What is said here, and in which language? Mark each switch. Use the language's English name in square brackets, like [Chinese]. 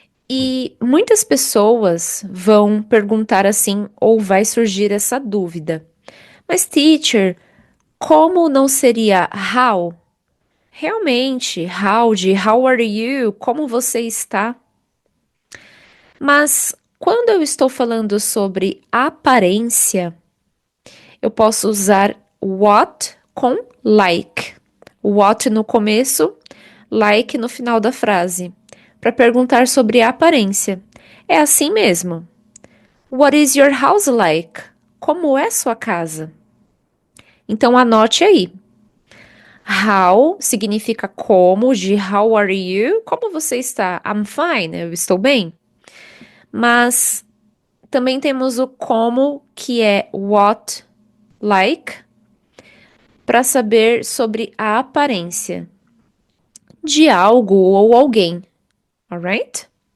[Portuguese] E muitas pessoas vão perguntar assim, ou vai surgir essa dúvida. Mas, teacher, como não seria how? Realmente, how de [English] how are you? [Portuguese] Como você está? Mas quando eu estou falando sobre aparência, eu posso usar what com like. What no começo, like no final da frase, para perguntar sobre a aparência. É assim mesmo. [English] What is your house like? [Portuguese] Como é sua casa? Então anote aí. How significa como, de [English] how are you? [Portuguese] Como você está? [English] I'm fine, [Portuguese] eu estou bem. Mas também temos o como, que é what like, para saber sobre a aparência de algo ou alguém, alright?